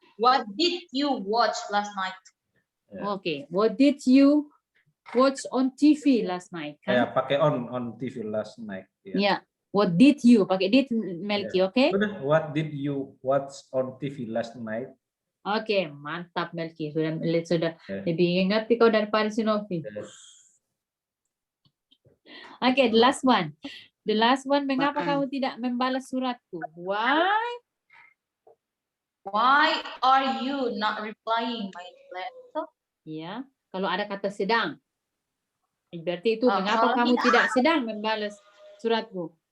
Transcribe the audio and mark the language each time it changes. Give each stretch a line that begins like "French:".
English: What did you watch last night? Oke. What did you watch on TV last night?
Indonesian: Kayak pakai
English: on TV last night. Ya. What did you?
Indonesian: Pakai
English: did Melky, oke? What did you watch on TV last night?
Indonesian: Oke, mantap Melky. Sudah lebih ngerti kau daripada Sinovi.
English: Oke, the last one. The last one,
Indonesian: mengapa kamu tidak membalas suratku?
English: Why are you not replying my letter?
Indonesian: Ya, kalau ada kata sedang. Berarti itu mengapa kamu tidak sedang membalas suratku?